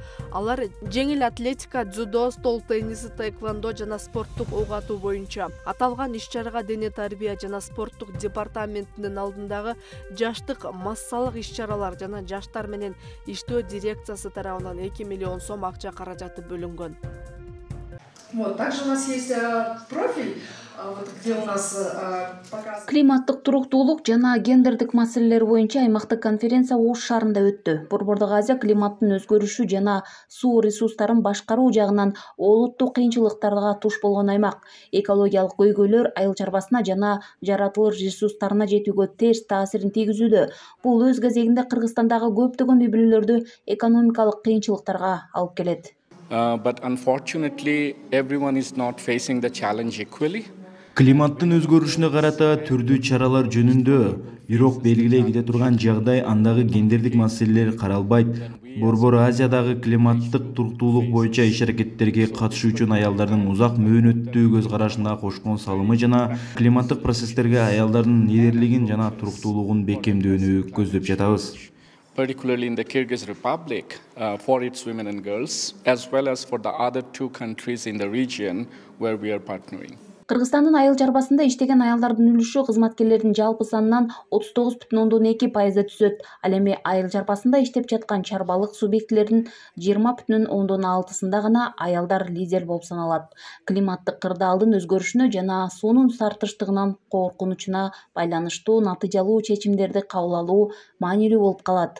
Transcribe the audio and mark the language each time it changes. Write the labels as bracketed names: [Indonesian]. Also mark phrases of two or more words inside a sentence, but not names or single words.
[Kyrgyz] Алар жеңил атлетика, дзюдо, стол тенниси, таэквондо жана спорттук ок атуу боюнча. Аталган иш-чарага дене тарбия жана спорттук департаментинин алдындагы жаштык массалык иш-чаралар жана жаштар менен иштөө дирекциясы тарабынан 2 миллион сом акча каражаты бөлүнгөн. [Russian] Вот, также у нас есть профиль, где у нас показывает... [Kyrgyz] Климаттык туруктуулук жана гендердик маселелер боюнча аймактык конференция Ош шаарында өттү. Борбордук Азия климаттын өзгөрүшү жана суу ресурстарын башкаруу жагынан олуттуу кыйынчылыктарга туш болгон аймак. Экологиялык көйгөйлөр айыл чарбасына жана жаратылыр ресурстарына жетүүгө терс таасирин тийгизүүдө. Бул өз кезегинде Кыргызстандагы көптөгөн үй бүлөлөрдү экономикалык кыйынчылыктарга алып келет. [English] But unfortunately, everyone is not facing the challenge equally. [Kyrgyz] Климаттын өзгөрүшүнө карата түрдүү чаралар жөнүндө бирок белгилей кете турган жагдай андагы гендердик маселелер каралбайт. Борбор Азиядагы климаттык туруктуулук боюнча иш-аракеттерге катышуу үчүн аялдардын узак мөөнөттүү көз карашына кошкон салымы жана климаттык процесстерге аялдардын лидерлигин жана туруктуулугун бекемдөөнү көздөп жатабыз. [English] Particularly in the Kyrgyz Republic, for its women and girls, as well as for the other 2 countries in the region where we are partnering. [Kyrgyz] Кыргызстандын айыл чарбасында иштеген аялдардын үлүшү кызматкерлердин жалпы санынан 39,2 түзөт. Ал эми айыл чарбасында иштеп жаткан чарбалык субъектилердин 20,6 гана аялдар лидер болуп саналат. Климаттык кырдаалдын өзгөрүшүнө жана суунун тартыштыгынан коркунучуна байланыштуу натыйжалуу чечимдерди кабыл алуу маанилүү болуп калат.